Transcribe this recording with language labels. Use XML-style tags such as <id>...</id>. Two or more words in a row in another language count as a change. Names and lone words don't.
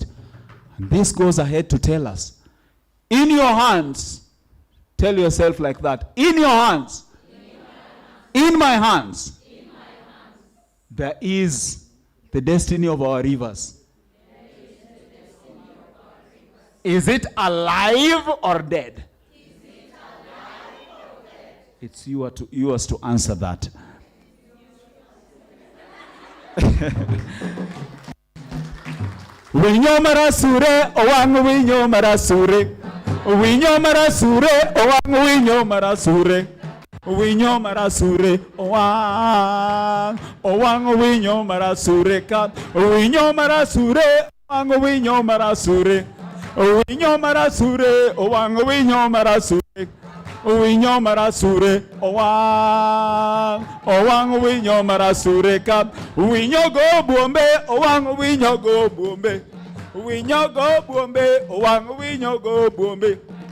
<en>And this goes ahead to tell us, in your hands, tell yourself like that, in your hands, in my hands, there is the destiny of our rivers. Is it alive or dead? It's yours to answer that.</en> <luo>Winyo marasure, Owang winyo marasure. Winyo marasure, Owang winyo marasure. Winyo marasure, Owang. Owang winyo marasure kat. Winyo marasure, Owang winyo marasure. Winyo marasure, Owang winyo marasure. Winyo marasure, Owang. Owang winyo marasure kat. Winyo go bombe, Owang winyo go bombe. Winyo go bombe, Owang winyo go bombe.</luo>